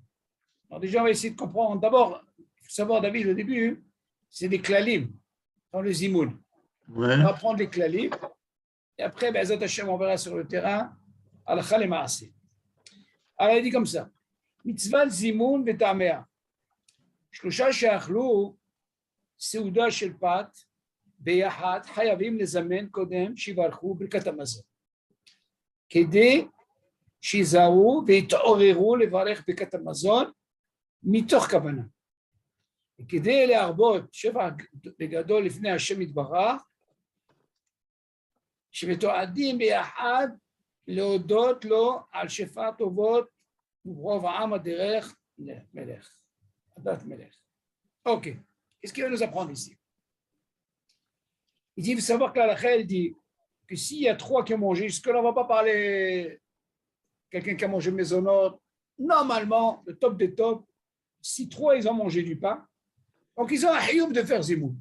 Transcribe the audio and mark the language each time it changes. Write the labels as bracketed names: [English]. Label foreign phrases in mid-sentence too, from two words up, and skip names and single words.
[French] Alors, déjà, on va essayer de comprendre. D'abord, il faut savoir, David, au début, c'est des klalim dans le Zimoun. Ouais. On va prendre les klalim. Et après, [Hebrew] בעזרת השם, [French] on verra sur le terrain. Al-Khal et Ma'aseh. Alors, il dit comme ça. [Hebrew] מצוות זימון בטעמה. שלושה שאכלו סעודה של פת ביחד חייבים לזמן קודם שיברכו ברכת המזון כדי שיזהרו ויתעוררו לברך ברכת המזון מתוך כוונה וכדי להרבות שבח בגדול לפני השם יתברך שמתועדים ביחד להודות לו על שפע טובות וברוב העם הדרך למלך. [French] Ok. Qu'est-ce qu'il va nous apprendre ici? Il dit, il faut savoir que la halakha dit que s'il y a 3 qui ont mangé, jusque-là, on ne va pas parler quelqu'un qui a mangé maisonnot. Normalement, le top des tops, si 3 ils ont mangé du pain, donc ils ont un hioub de faire zimoun.